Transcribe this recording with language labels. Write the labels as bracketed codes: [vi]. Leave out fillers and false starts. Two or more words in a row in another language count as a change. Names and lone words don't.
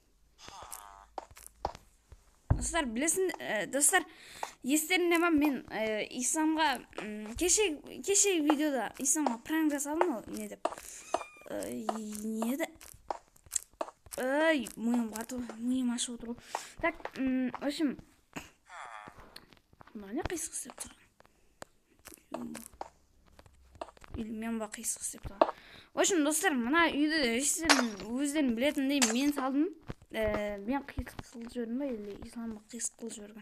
[kk] Достар, білесін, достар, естерінде ма, мен Исламға кеше видеода Исламға пранк жасадым ғой, не деп. Ой, миым ашып отыр. [ru] Так, в общем, [kk] мына не қисық істеп тұрған. или мен ба қисық істеп тұрған. [ru] В общем, [kk] достар, мына үйді өздерің білетіндей мен салдым. Мен қисық қылып жібердім ба, или ислам қисық қылып жіберген.